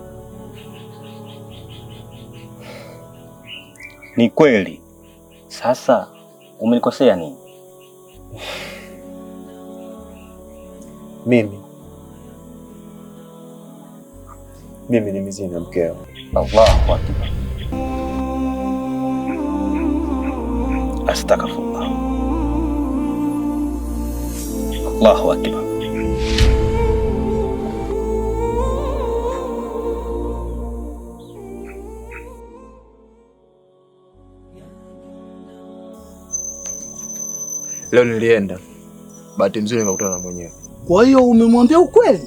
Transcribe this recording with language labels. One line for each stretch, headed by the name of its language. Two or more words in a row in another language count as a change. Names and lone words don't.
Swahili: Ni kweli. Sasa umenikosea nini? Mimi ni mzina mkeo.
Arabic: الله أكبر أستغفر الله. الله أكبر.
Swahili: Leo nilienda, bahati nzuri nikakutana na mwenyewe. Kwa hiyo umemwambia ukweli?